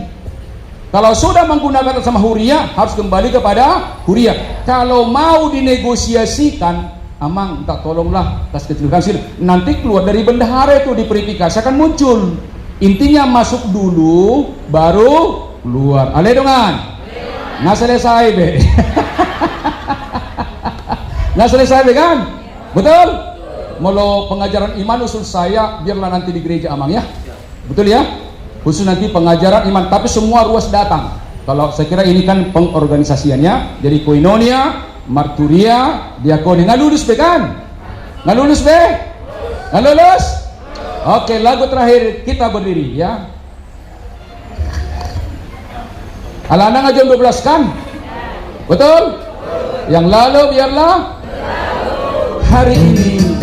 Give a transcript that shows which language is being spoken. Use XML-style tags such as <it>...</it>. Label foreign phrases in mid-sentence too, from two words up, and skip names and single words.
<id>Kalau sudah menggunakan atas nama huria, harus kembali kepada huria. Kalau mau dinegosiasikan, Amang, tak tolonglah kas kecil kasir. Nanti keluar dari bendahara itu diverifikasi akan muncul. Intinya masuk dulu, baru keluar.</id> <bbc>Ale dongan.</bbc> <id>Nggak selesai be. Nggak selesai be kan? Betul? Molo pengajaran iman usul saya biarlah nanti di gereja Amang ya. Betul ya? Khusus nanti pengajaran iman, tapi semua ruas datang. Kalau saya kira ini kan pengorganisasiannya. Jadi koinonia, marturia, diakoni. Nggak lulus be kan? Nggak lulus be? Nggak lulus? Oke, lagu terakhir kita berdiri ya. Anak-anak jam 12 kan? Betul? Yang lalu biarlah hari ini.</id>